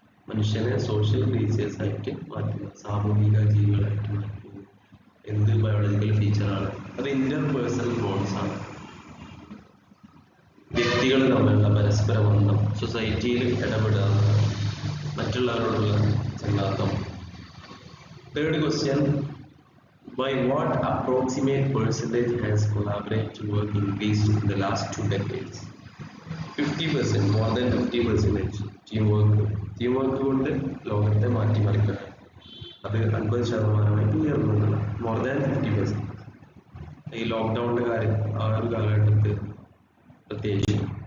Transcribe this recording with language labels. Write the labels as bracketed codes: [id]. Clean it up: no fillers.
[ml] മനുഷ്യനെ social creatures ആയിട്ട് മാറ്റുന്നത്, സാമൂഹിക ജീവികളായിട്ട് മാറ്റുന്നത് എന്ത് ബയോളജിക്കൽ ഫീച്ചറാണ്? അത് ഇന്റർ പേഴ്സണൽ ബോൺസ് ആണ്. വ്യക്തികൾ തമ്മിലുള്ള പരസ്പര ബന്ധം, സൊസൈറ്റിയിൽ ഇടപെടുക, മറ്റുള്ളവരോടുള്ള ചങ്ങാത്തം. [en] Third question, by what approximate percentage has collaborative work increased in the last 2 decades? [ml] 50%, [en] more than 50% [ml] team work കൊണ്ട് ലോകത്തെ മാറ്റിമറിക്കുക. അത് 50% ഉയർന്നുള്ളതാണ്, [en] More than 50%. [ml] ഈ ലോക്ക്ഡൌണിന്റെ കാര്യം ആ ഒരു കാലഘട്ടത്തിൽ പ്രത്യേകിച്ച്.